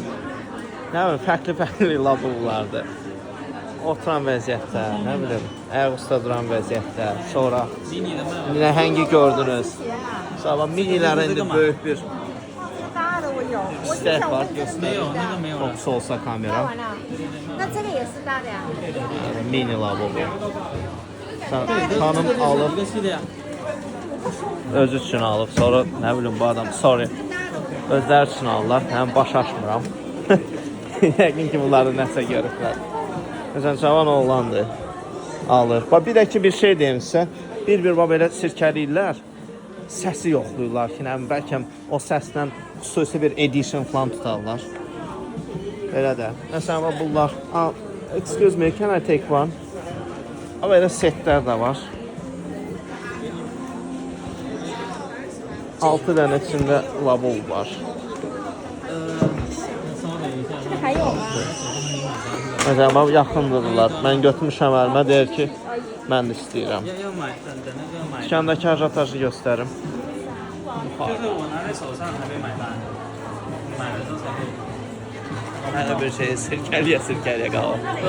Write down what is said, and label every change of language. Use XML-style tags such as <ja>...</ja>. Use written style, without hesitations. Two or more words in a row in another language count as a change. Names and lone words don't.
<az>Nə bilim, fərqli Labubulardır. Oturan vəziyyətdə, nə bilim, ayaq üstə duran vəziyyətdə. Sonra nəhəngi gördünüz. Sonra minilərin indi böyük bir step var. Fokus olsa kamera.</az> <zh>那这个也是大的呀。</zh> <az>Mini Labubu. Xanım alıb, özü üçün alıb. Sonra nə bilim bu adam, sorry, özləri üçün alırlar. Mən baş açmıram. Yəqin ki, bunları nəsə görüblər. Məsələn, cavan oğlandır, alır. Bir də ki, bir şey deyim sizə. Bir-bir belə sirkəliyirlər. Səsi yoxlayırlar ki, bəlkə o səslə xüsusi bir edition falan tutarlar. Belə də. Məsələn, bunlar.</az> <en>Excuse me, can I take one?</en> <az>Belə setlər də var. 6 dənə içində Labubu var.</az> <zh>这个还有吗？</zh> <az>Məsələn, yaxındırlar. Mən götürmüşəm əlimə, deyir ki, mən də istəyirəm. Dükandakı ajatajı göstərim. Hələ bir şey sirkəliyə qalır.</az>